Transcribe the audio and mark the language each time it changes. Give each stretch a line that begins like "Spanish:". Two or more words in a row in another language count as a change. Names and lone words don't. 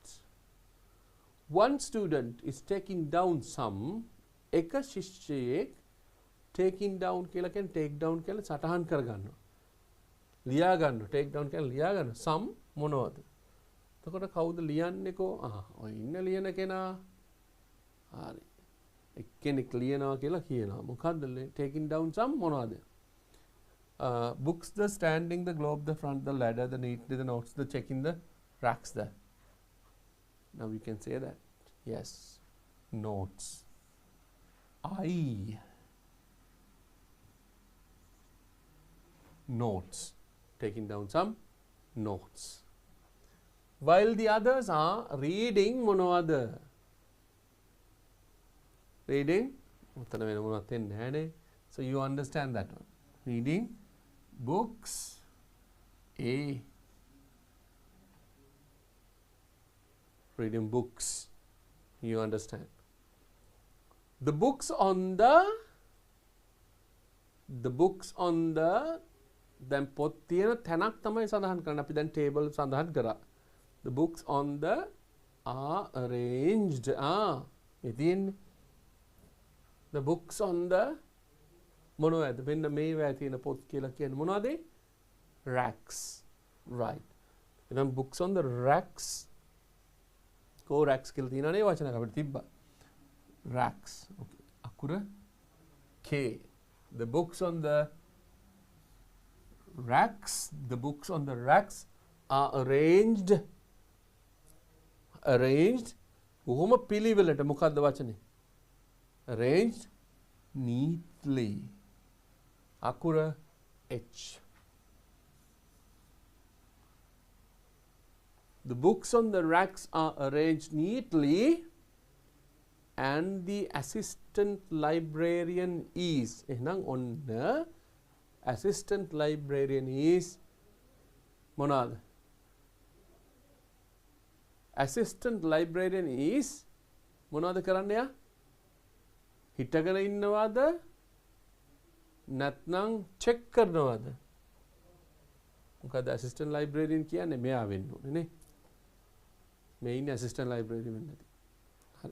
English: One student is taking down some.
Sinhala: එක ශිෂ්‍යයෙක්
English: taking down
Sinhala: කියලා කියන්නේ
English: take down
Sinhala: කියලා සටහන් කරගන්නවා. ලියා ගන්නවා.
English: take down
Sinhala: කියලා ලියා ගන්නවා. some මොනවද? එතකොට කවුද ලියන්නේකෝ? ඔය ඉන්න ලියන කෙනා. හරි. එක්කෙනෙක් ලියනවා කියලා කියනවා. මොකද්ද
English: taking down
Sinhala: some මොනවද?
English: Books, the standing, the globe, the front, the ladder, the neatly, the notes, the checking, the racks there. Now we can say that. Yes. Notes. Notes. Taking down some notes. While the others are reading මොනවද?
Sinhala: Reading. උත්තර වෙන මොනවත් එන්නේ නැහැ.
English: So you understand that one. Reading books. A. Reading books. You understand. The books on the
Sinhala: දැන් පොත් තියෙන තැනක් තමයි සඳහන් කරන්නේ. අපි දැන් table සඳහන් කරා.
English: The books on the are arranged.
Sinhala: මේ තියෙන්නේ.
English: The books on the මොනවද?
Sinhala: මෙන්න මේවා තියෙන පොත් කියලා කියන්නේ මොනවද?
English: Racks. Right. එහෙනම් books on the racks.
Sinhala: කෝ racks කියලා තියෙනනේ වචනයක් අපිට තිබ්බා.
English: Racks. Okay. අකුර K. The books on the racks. The books on the racks are arranged. Arranged.
Sinhala: කොහොම පිළිවෙලට මොකද්ද වචනේ?
English: Arranged neatly.
Sinhala: අකුර H.
English: The books on the racks are arranged neatly and the assistant librarian is.
Sinhala: එහෙනම් ඔන්න
English: assistant librarian is
Sinhala: මොනවාද?
English: assistant librarian is
Sinhala: මොනවද කරන්න යා? හිටගෙන ඉන්නවද? නැත්නම් චෙක් කරනවද? මොකද
English: assistant librarian
Sinhala: කියන්නේ මෙයා වෙන්න ඕනේ නේ. මේ ඉන්නේ
English: assistant librarian
Sinhala: වෙන්න ඇති. හරි.